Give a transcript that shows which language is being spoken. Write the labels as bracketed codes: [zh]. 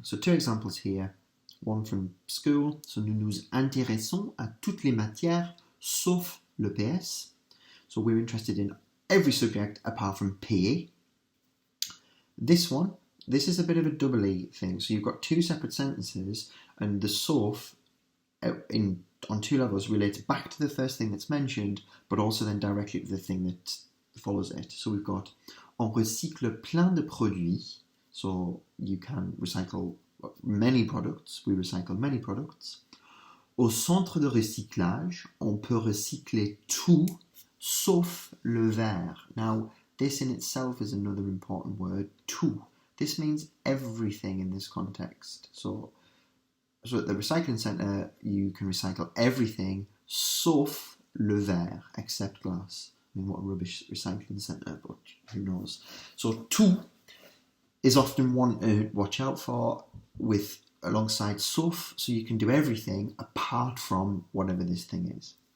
[en] So two examples here, one from school. [fr] So nous nous intéressons à toutes les matières sauf le PS. [en] So we're interested in every subject apart from PE. This one, this is a bit of a double E thing. So you've got two separate sentences, and the sauf on two levels relates back to the first thing that's mentioned, but also then directly to the thing that follows it. So we've got [fr] on recycle plein de produits. [en] So you can recycle many products. We recycle many products. [fr] Au centre de recyclage, on peut recycler tout sauf le verre. [en] Now, this in itself is another important word, tout. This means everything in this context. So at the recycling centre, you can recycle everything [fr] sauf le verre, [en] except glass. I mean, what a rubbish recycling centre, but who knows. So tout is often one to watch out for alongside sauf, so you can do everything apart from whatever this thing is.